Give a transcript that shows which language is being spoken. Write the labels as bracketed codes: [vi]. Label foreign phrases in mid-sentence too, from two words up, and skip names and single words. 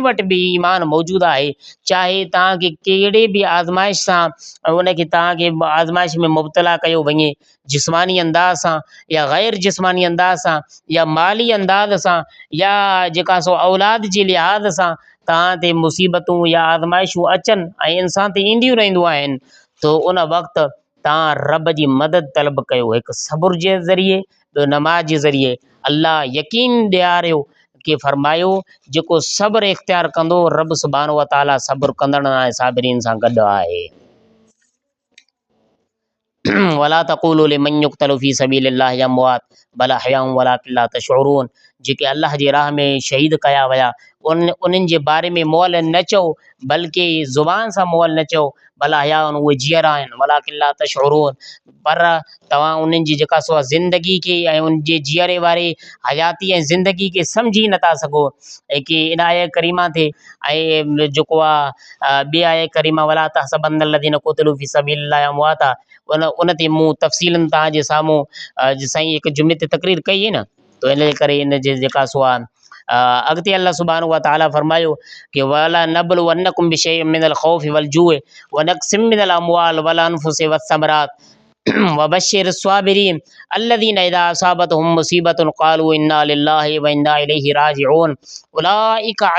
[sd] वटि बि ईमान मौजूदु आहे, चाहे तव्हांखे कहिड़े बि आज़माइश सां उनखे तव्हांखे आज़माइश में मुब्तला कयो वञे, जिस्मानी अंदाज़ सां या ग़ैर जिस्मानी अंदाज़ सां या माली अंदाज़ सां या जेका सो औलाद जे लिहाज़ सां तव्हां ते मुसीबतूं या आज़माइशूं अचनि ऐं इंसान ते ईंदियूं रहंदियूं आहिनि, तो उन वक़्तु तव्हां रब जी मदद तलब कयो, हिकु सब्र जे ज़रिए, ॿियो नमाज़ जे ज़रिए। अल्लाह यकीन ॾियारियो कि फरमायो जेको सब्र इख़्तियार कंदो, रब [ar] سبحانه و تعالى [sd] सब्र कंदड़नि ऐं साबिरीन सां गॾु आहे। [ar] ولا تقولوا لمن يقتل في سبيل الله أموات بل أحياء ولكن لا تشعرون. [sd] जेके अल्लाह जे राह में शहीद कया विया, उन्हनि जे बारे में मुअल न चओ, बल्कि ज़ुबान सां मुअल न चओ, [ar] بل أحياء, [sd] उहे जीअर आहिनि, [ar] ولكن لا تشعرون, [sd] पर तव्हां उन्हनि जी जेका सो ज़िंदगी खे ऐं उन जे जीअरे वारे हयाती ऐं ज़िंदगी खे सम्झी नथा सघो। ऐं कि इन आय करीमा ते ऐं जेको आहे ॿिए आय करीमा [ar] ولا تحسبن الذين قتلوا في سبيل الله أمواتا, [sd] उन ते मूं तफ़सीलन तव्हांजे साम्हूं साईं हिकु जुमे ते तक़रीर कई है न, तो इन करे इन जे जेका सो आहे अॻिते अल्लाह [ar] سبحانه و تعالى [sd] फरमायो कि [ar] ولنبلونكم بشيء من الخوف والجوع ونقص من الأموال والأنفس والثمرات وبشر الصابرين الذين إذا أصابتهم مصيبة قالوا إنا لله وإنا إليه راجعون أولئك